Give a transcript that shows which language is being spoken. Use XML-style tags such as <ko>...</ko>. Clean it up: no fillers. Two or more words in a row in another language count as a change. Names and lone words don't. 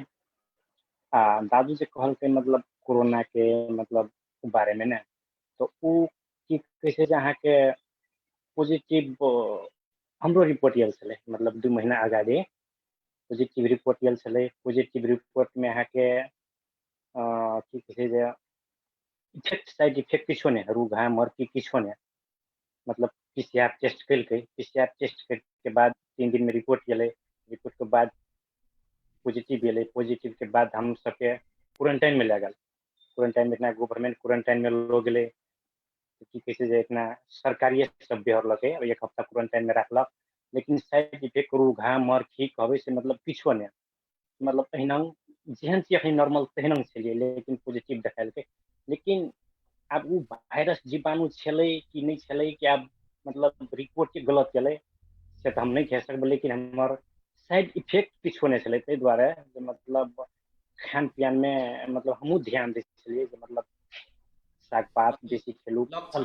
<mai>दादू जे कहलकै मतलब कोरोना के मतलब बारे में ना, तो उ की कहै छै जे अहाँके पॉजिटिव हमरो रिपोर्ट आयल छलै, मतलब 2 महीना आगाड़ी</mai> <en>positive report</en> <mai>आयल छलै।</mai> <en>positive report</en> <mai>में अहाँके की कहै छै जे</mai> <en>effect side effect</en> <mai>किछो नहीं, रूघा मरकी किछो नहीं, मतलब</mai> <en>PCR test</en> <mai>कैलकै,</mai> <en>PCR test</en> <mai>के बाद 3 दिन में रिपोर्ट एलै, रिपोर्ट के बाद पॉजिटिव एलै, पॉजिटिव के बाद हम सबके क्वारंटाइन में ले गल, क्वारंटाइन में</mai> <en>government quarantine</en> <mai>में लोग गेलै। की कहै छै जे इतना सरकारिए सब बेहरलकै और 1 हफ्ता क्वारंटाइन में रखलक, लेकिन</mai> <en>side effect</en> <mai>रूघा मरखी कहबै से मतलब किछो नहीं, मतलब अहिना जेहन छी अखन नॉर्मल तेहन छलिए, लेकिन पॉजिटिव देखेलकै। लेकिन आब उ वायरस जीवाणु छलै कि नहीं छलै कि आब मतलब रिपोर्ट के गलत छलै से तऽ हम नहीं कह सकबै, लेकिन हमर</mai> <en>side effect</en> <mai>किछो नहीं छलै, ताहि दुआरे जे मतलब खान पियन में मतलब हमहूँ ध्यान दै छलिए जे मतलब साग पात बेसी खेलू, फल</mai>